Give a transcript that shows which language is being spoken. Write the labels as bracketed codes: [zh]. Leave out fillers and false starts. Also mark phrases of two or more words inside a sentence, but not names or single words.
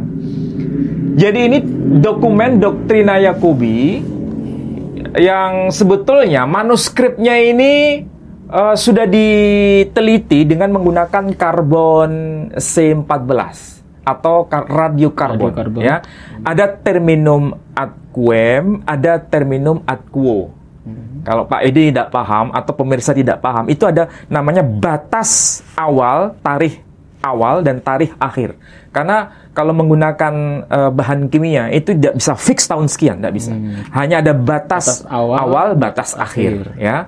[id] Jadi ini dokumen Doktrina Yakobi yang sebetulnya manuskripnya ini sudah diteliti dengan menggunakan karbon C14 atau radiokarbon. Ya. [la] Ada terminum aquem, ada terminum aquo. [id] Kalau Pak Edi tidak paham atau pemirsa tidak paham, itu ada namanya batas awal, tarikh awal dan tarikh akhir. Karena kalau menggunakan bahan kimia itu tidak bisa fix tahun sekian, tidak bisa. Hanya ada batas awal, batas akhir, ya.